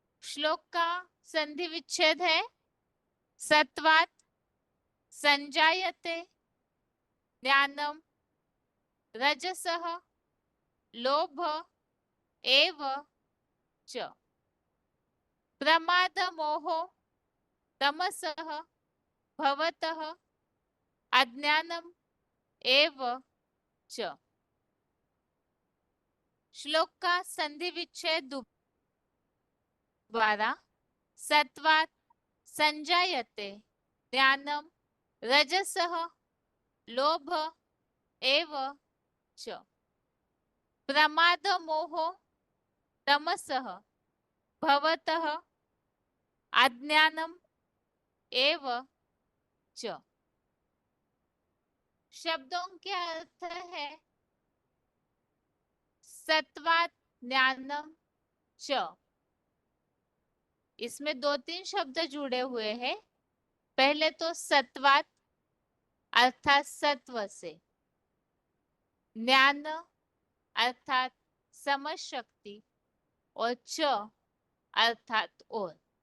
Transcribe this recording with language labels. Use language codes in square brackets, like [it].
[hi] श्लोक का संधि विच्छेद है [sa] सत्वात् संजायते ज्ञानम रजसः लोभ एव च प्रमाद मोहो तमसः भवतः अज्ञानम एव च। [hi] श्लोक का संधि विच्छेद दोबारा। [sa] सत्वात् संजायते ज्ञानम रजसः लोभ एव च प्रमाद मोहो तमसः भवतः अज्ञानम एव च। [hi] शब्दों के अर्थ है सत्वात् ज्ञानम च। इसमें दो तीन शब्द जुड़े हुए हैं। पहले तो सत्वात् अर्थात सत्व से, ज्ञान अर्थात समझ शक्ति और च अर्थात और।